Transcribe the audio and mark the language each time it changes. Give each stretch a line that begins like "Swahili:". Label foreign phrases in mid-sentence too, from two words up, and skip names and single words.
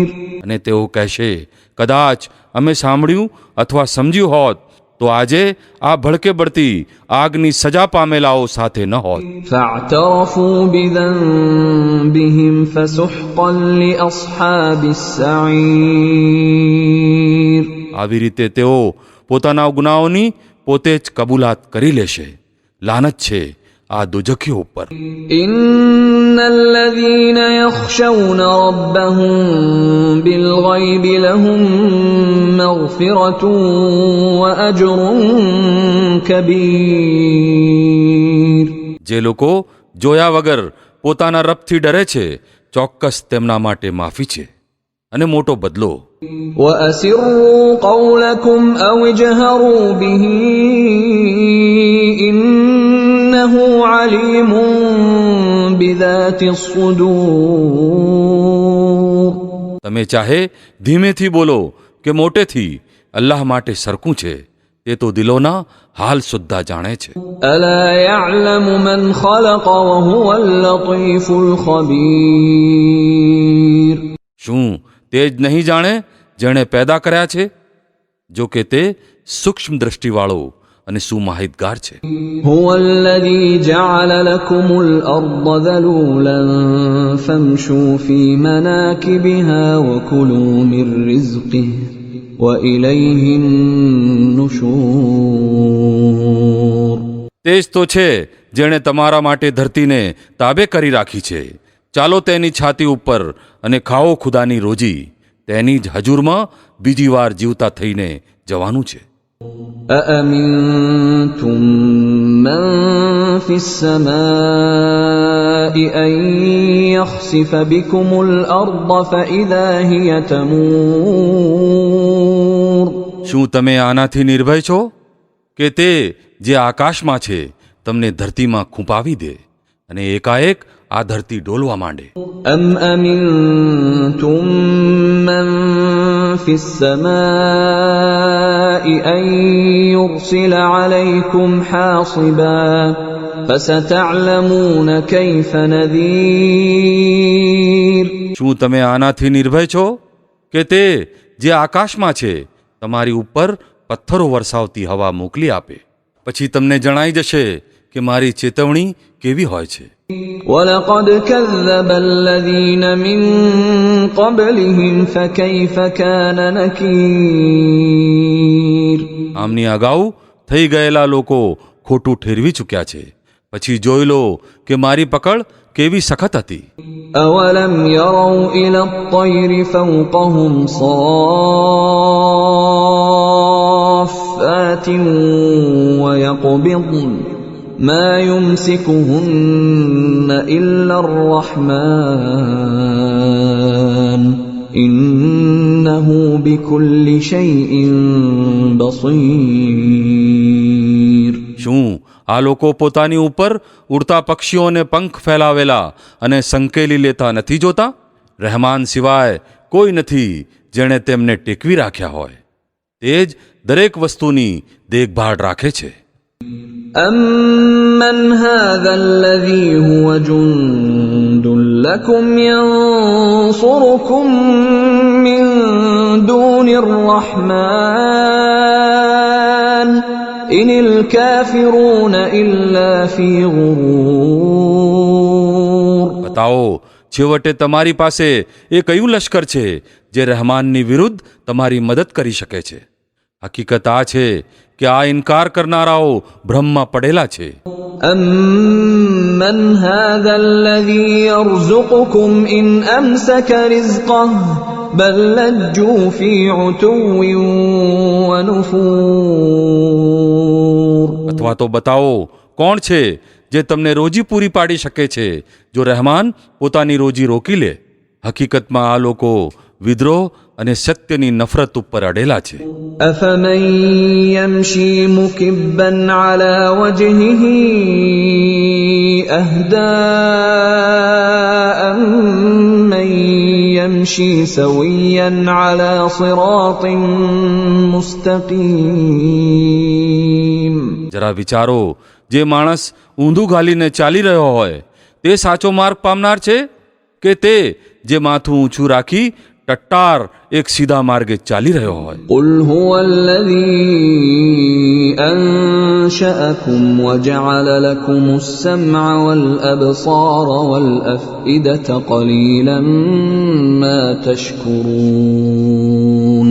Gujarati: અને તેઓ કહેશે, કદાચ અમે સાંભળ્યું અથવા સમજ્યું હોત તો આજે આ ભડકે બળતી આગની સજા પામેલાઓ સાથે ન હોત.
Arabic: فاعترفوا بذنبهم فسحقا لأصحاب السعير.
Gujarati: આવી રીતે તેઓ પોતાના ગુનાહોની પોતે જ કબૂલાત કરી લેશે. લાનત છે આ દુજખીઓ ઉપર.
Arabic: إن الذين يخشون ربهم بالغيب لهم مغفرة وأجر كبير.
Gujarati: જે લોકો જોયા વગર પોતાના રબથી ડરે છે ચોક્કસ તેમના માટે માફી છે અને મોટો બદલો.
Arabic: وأسروا قولكم أو اجهروا به إنه عليم بذات الصدور.
Gujarati: તમે ચાહે ધીમેથી બોલો કે મોટેથી, અલ્લાહ માટે સરખું છે, તે તો દિલોના હાલ સુદ્ધા જાણે છે.
Arabic: ألا يعلم من خلق وهو اللطيف الخبير.
Gujarati: શું તે જ નહીં જાણે જેણે પેદા કર્યા છે? જો કે તે સૂક્ષ્મ દ્રષ્ટિવાળો અને સુમાહિતગાર છે.
Arabic: هو الذي جعل لكم الأرض ذلولا فامشوا في مناكبها وكلوا من رزقه وإليه النشور.
Gujarati: તે જ તો છે જેણે તમારા માટે ધરતીને તાબે કરી રાખી છે. ચાલો તેની છાતી ઉપર અને ખાઓ ખુદાની રોજી. તેની જ હજુરમાં બીજી વાર જીવતા થઈને જવાનું છે.
Arabic: أأمنتم من في السماء أن يخسف بكم الأرض فإذا هي تمور.
Gujarati: શું તમે આનાથી નિર્ભય છો કે તે જે આકાશમાં છે તમને ધરતીમાં ખૂંપાવી દે અને એકાએક આ ધરતી ડોલવા માંડે?
Arabic: أم أمنتم من في السماء أن يرسل عليكم حاصبا فستعلمون كيف نذير.
Gujarati: શું તમે આનાથી નિર્ભય છો કે તે જે આકાશમાં છે તમારી ઉપર પથ્થરો વરસાવતી હવા મોકલી આપે? પછી તમને જણાઈ જશે કે મારી ચેતવણી કેવી હોય છે.
Arabic: ولقد كذب الذين من قبلهم فكيف كان نكير.
Gujarati: આમની અગાઉ થઈ ગયેલા લોકો ખોટું ઠેરવી ચૂક્યા છે. પછી જોઈ લો કે મારી પકડ કેવી સખત હતી.
Arabic: أولم يروا إلى الطير فوقهم صافات ويقبضن ما يمسكهن إلا الرحمن إنه بكل شيء بصير.
Gujarati: શું આ લોકો પોતાની ઉપર ઉડતા પક્ષીઓને પંખ ફેલાવેલા અને સંકેલી લેતા નથી જોતા? રહેમાન સિવાય કોઈ નથી જેણે તેમને ટેકવી રાખ્યા હોય. તે જ દરેક વસ્તુની દેખભાળ રાખે છે.
Arabic: أَمَّنْ هَذَا الَّذِي هُوَ جُندٌ لَّكُمْ يَنصُرُكُم مِّن دُونِ الرَّحْمَٰنِ إِنِ الْكَافِرُونَ إِلَّا فِي غُرُورٍ.
Gujarati: બતાવો, છેવટે તમારી પાસે એ કયું લશ્કર છે જે રહેમાનની વિરુદ્ધ તમારી મદદ કરી શકે છે? હકીકત આ છે કે આ ઇનકાર કરનારાઓ ભ્રમમાં પડેલા છે.
Arabic: أَمَّنْ هَذَا الَّذِي يَرْزُقُكُمْ إِنْ أَمْسَكَ رِزْقَهُ بَل لَّجُّوا فِي عُتُوٍّ وَنُفُورٍ.
Gujarati: અથવા તો બતાવો, કોણ છે જે તમને રોજી પૂરી પાડી શકે છે જો રહેમાન પોતાની રોજી રોકી લે? હકીકતમાં આ લોકો વિદ્રોહ અને સત્યની નફરત ઉપર અડેલા છે.
Arabic: أَفَمَن يَمْشِي مُكِبًّا عَلَى وَجْهِهِ أَهْدَىٰ أَمَّن يَمْشِي سَوِيًّا عَلَى صِرَاطٍ مُسْتَقِيمٍ.
Gujarati: જરા વિચારો, જે માણસ ઊંધું ઘાલીને ચાલી રહ્યો હોય તે સાચો માર્ગ પામનાર છે કે તે જે માથું ઊંચું રાખી ટટ્ટાર એક સીધા માર્ગે ચાલી રહ્યો હોય?
Arabic: قُلْ هُوَ الَّذِي أَنشَأَكُمْ وَجَعَلَ لَكُمُ السَّمْعَ وَالْأَبْصَارَ وَالْأَفْئِدَةَ قَلِيلًا مَا تَشْكُرُونَ.